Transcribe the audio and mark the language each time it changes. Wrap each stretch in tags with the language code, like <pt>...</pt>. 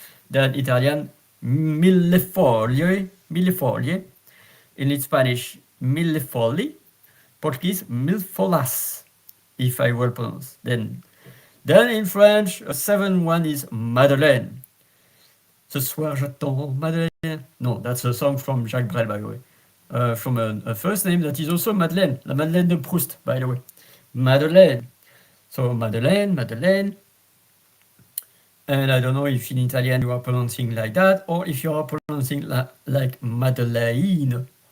<en>Then Italian millefoglie, millefoglie. In Spanish millefogli. Portuguese mille-folhas, if I will pronounce. Then in French, a 7-1 is Madeleine.</en> <fr>Ce soir j'attends Madeleine.</fr> <en>No, that's a song from Jacques Brel, by the way. From a first name that is also Madeleine, la Madeleine de Proust, by the way. Madeleine. So Madeleine, Madeleine. And I don't know if in Italian you are pronouncing like that or if you are pronouncing like Madeleine.</en>